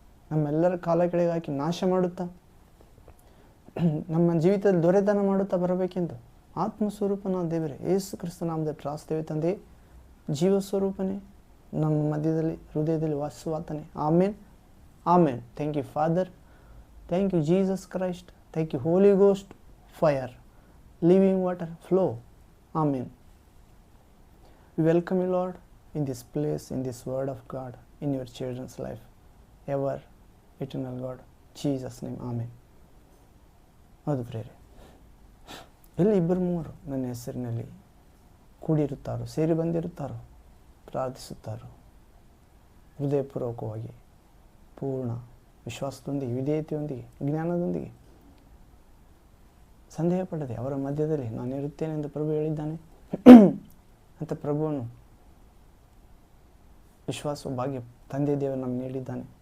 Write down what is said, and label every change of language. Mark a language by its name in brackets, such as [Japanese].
[Kannada] ನಮ್ಮೆಲ್ಲರ ಕಾಲ ಕೆಳಗೆ ಹಾಕಿ ನಾಶ ಮಾಡುತ್ತಾ ನಮ್ಮ ಜೀವಿತದಲ್ಲಿ ದೊರೆತನ ಮಾಡುತ್ತಾ ಬರಬೇಕೆಂದು ಆತ್ಮಸ್ವರೂಪನ ದೇವರೇ ಯೇಸು ಕ್ರಿಸ್ತ ನಾಮದಲ್ಲಿ ಪ್ರಾರ್ಥಿಸುತ್ತೇವೆ ತಂದೆ. ಜೀವ ಸ್ವರೂಪನೇ ನಮ್ಮ ಮಧ್ಯದಲ್ಲಿ ಹೃದಯದಲ್ಲಿ ವಾಸವಾತನೆ. [English] Amen amen. Thank you Father, thank you Jesus Christ, thank you Holy Ghost, fire, living water, flow. [Kannada] Amen. [English] We welcome you, Lord, in this place, in this word of God, in your children's life, ever, eternal God, Jesus' name, Amen. [Kannada] ಹೌದು ಪ್ರೇರೆ, ಎಲ್ಲಿ ಇಬ್ಬರು ಮೂವರು ನನ್ನ ಹೆಸರಿನಲ್ಲಿ ಕೂಡಿರುತ್ತಾರೋ, ಸೇರಿ ಬಂದಿರುತ್ತಾರೋ, ಪ್ರಾರ್ಥಿಸುತ್ತಾರೋ, ಹೃದಯಪೂರ್ವಕವಾಗಿ ಪೂರ್ಣ ವಿಶ್ವಾಸದೊಂದಿಗೆ, ವಿಧೇಯತೆಯೊಂದಿಗೆ, ಜ್ಞಾನದೊಂದಿಗೆ, ಸಂದೇಹ ಪಡದೆ ಅವರ ಮಧ್ಯದಲ್ಲಿ ನಾನು ಇರುತ್ತೇನೆ ಎಂದು ಪ್ರಭು ಹೇಳಿದ್ದಾನೆ ಅಂತ ಪ್ರಭುವನ್ನು ವಿಶ್ವಾಸ ಭಾಗ್ಯ ತಂದೆ ದೇವರು ನಮಗೆ ನೀಡಿದ್ದಾನೆ.